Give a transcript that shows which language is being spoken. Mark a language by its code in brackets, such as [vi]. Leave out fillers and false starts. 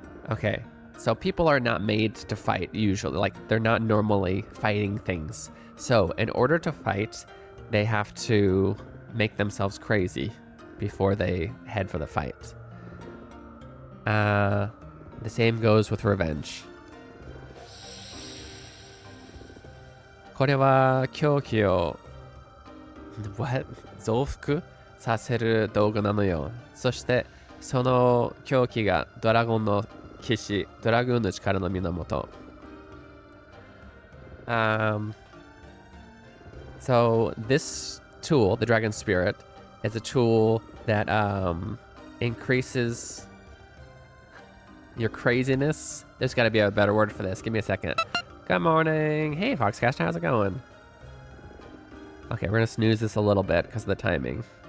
[en] Okay. So people are not made to fight, usually. Like, they're not normally fighting things. So, in order to fight, they have to make themselves crazy before they head for the fight. The same goes with revenge. [ja] これは狂気を [en] What? [ja] 増幅させる道具なのよ。そしてその狂気がドラゴンの騎士、ドラグーンの力の源。 [en] So this tool, the Dragon Spirit, is a tool that increases your craziness. There's got to be a better word for this. Give me a second. Good morning. Hey, Foxcast, how's it going? Okay, we're going to snooze this a little bit because of the timing.